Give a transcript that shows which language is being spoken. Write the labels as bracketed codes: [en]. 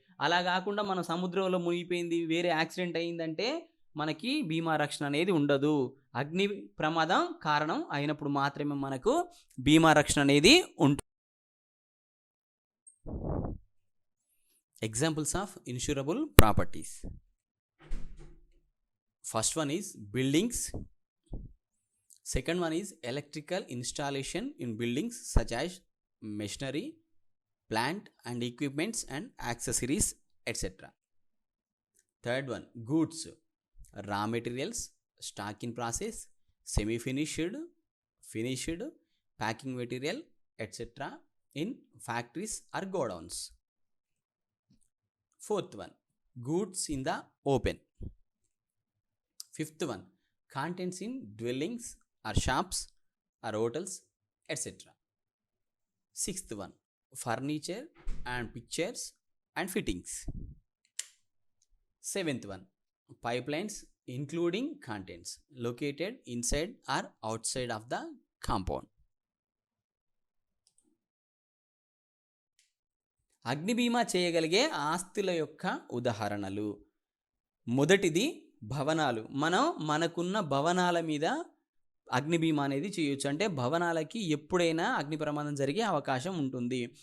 [te] అలా కాకుండా మనం సముద్రంలో మునిగిపోయింది, వేరే యాక్సిడెంట్ అయిందంటే మనకి బీమా రక్షణ అనేది ఉండదు. అగ్ని ప్రమాదం కారణం అయినప్పుడు మాత్రమే మనకు బీమా రక్షణ అనేది ఉంటుంది. [en] Examples of insurable properties. First one is buildings. Second one is electrical installation in buildings such as machinery, plant and equipments and accessories, etc. Third one, goods, raw materials, stock in process, semi-finished, finished, packing material, etc. in factories or godowns. Fourth one, goods in the open. Fifth one, contents in dwellings or shops or hotels, etc. Sixth one, furniture and pictures and fittings. Seventh one, pipelines including contents located inside or outside of the compound. [te] అగ్ని బీమా చేయగలిగే ఆస్తుల యొక్క ఉదాహరణలు. మొదటిది భవనాలు. మనకున్న భవనాల మీద అగ్ని బీమా అనేది చేయొచ్చు. అంటే భవనాలకి ఎప్పుడైనా అగ్ని ప్రమాదం జరిగే అవకాశం ఉంటుంది.